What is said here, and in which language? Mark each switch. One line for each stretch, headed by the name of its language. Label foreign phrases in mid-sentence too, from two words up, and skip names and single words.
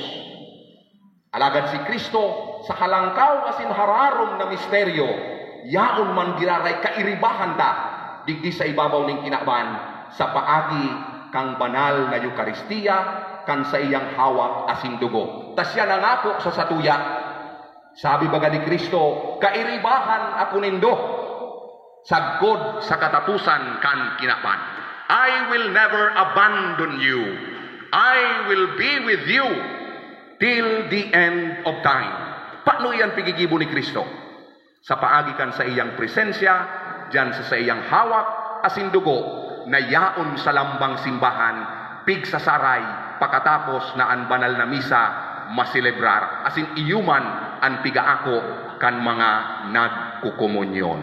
Bikol: Alagad si Kristo sa kalangkaw asin hararom na misteryo, yaon man giraray kairibahan ta digdi sa ibabaw ng kinakban sa paagi kang banal na Eukaristiya kan sa iyang hawak asin dugo. Tas siya nangako sa satuya, sabi baga ni Kristo, kairibahan ako nindo sagod sa katapusan kan kinakban.
English: I will never abandon you. I will be with you till the end of time.
Bikol: Paano iyan pigigibo ni Kristo? Sa paagi kan sa iyang presensya, dyan sa iyang hawak asin dugo, na yaon sa lambang simbahan, pig sa saray, pakatapos na ang banal na misa maselebrar, asin iyuman ang pigaako kan mga nagkukomunyon.